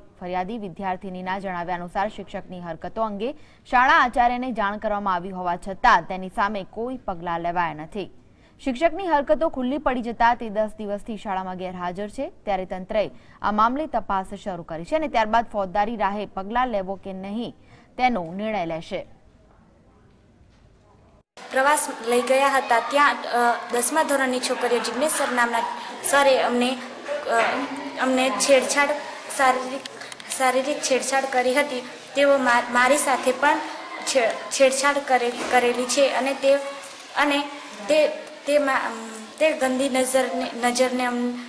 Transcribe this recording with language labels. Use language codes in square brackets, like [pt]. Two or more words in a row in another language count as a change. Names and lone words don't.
[gu] ફરિયાદી વિદ્યાર્થીનીના જણાવ્યા અનુસાર શિક્ષકની હરકતો અંગે શાળા આચાર્યને જાણ કરવામાં આવી હોવા છતાં તેની સામે કોઈ પગલાં લેવાયા નથી। શિક્ષકની હરકતો ખુલ્લી પડી જતા તે 10 દિવસથી શાળામાં ગેરહાજર છે, ત્યારે તંત્રએ આ મામલે તપાસ શરૂ કરી છે અને ત્યારબાદ ફોજદારી રાહે પગલાં લેવો કે નહીં તેનો નિર્ણય લેશે। પ્રવાસ લઈ ગયા થા ત્યા 10મા ધોરણની છોકરીઓ જિગ્નેશ સર નામના સરે અમને છેડછાડ શારીરિક છેડછાડ કરી હતી। તેઓ મારી સાથે પણ છેડછાડ કરેલી છે અને તે ગંદી નજરથી જુએ છે।